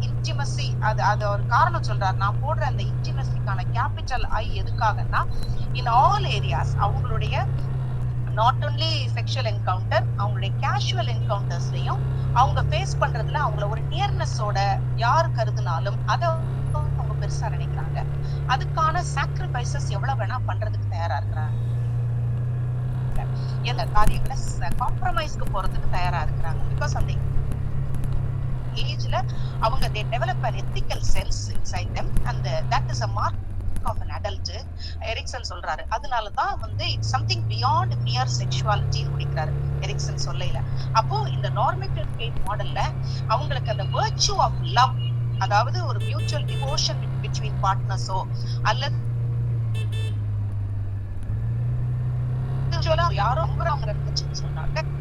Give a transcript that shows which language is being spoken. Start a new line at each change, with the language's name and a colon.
Tamil: Intimacy அது ஒரு காரணம் சொல்றாரு. நான் போடுற அந்த இன்டிமசிக்கான கேபிட்டல் ஐ எதுக்காகன்னா,
English: in all areas
Tamil: அவங்களுடைய
English: not only sexual encounter,
Tamil: அவங்களுடைய கேஷுவல் என்கவுண்டர்ஸ்லயும் அவங்க ஃபேஸ் பண்றதுல அவங்கள ஒரு நியர்னஸோட யார் கருதுனாலும் அதை அவங்க பெருசா நினைக்கிறாங்க. அதுக்கான சாக்ரிஃபைசஸ் எவ்வளவு வேணா பண்றதுக்கு தயாரா இருக்கிறாங்க. எந்த காரியங்களை காம்ப்ரமைஸ்க்கு போறதுக்கு தயாரா இருக்கிறாங்க. பிகாஸ் அந்த ஏஜ்ல அவங்க
English: they develop an ethical sense inside them and that is a mark of an adult.
Tamil: Ericsson சொல்றாரு. அதனாலதான் வந்து
English: it's something beyond mere
Tamil: செக்சுவாலிட்டின்னு முடிக்கிறாரு எரிக்சன் சொல்லையில. அப்போ இந்த நார்மேட்டிவ் ஸ்டேட் மாடல்ல அவங்களுக்கு அந்த வர்ச்சு ஆஃப் லவ், அதாவது ஒரு மியூச்சுவல் டிவோஷன் பிட்வீன் பார்ட்னர்ஸோ அல்லது யாரோ அவங்க இருந்துச்சுன்னு சொன்னாங்க.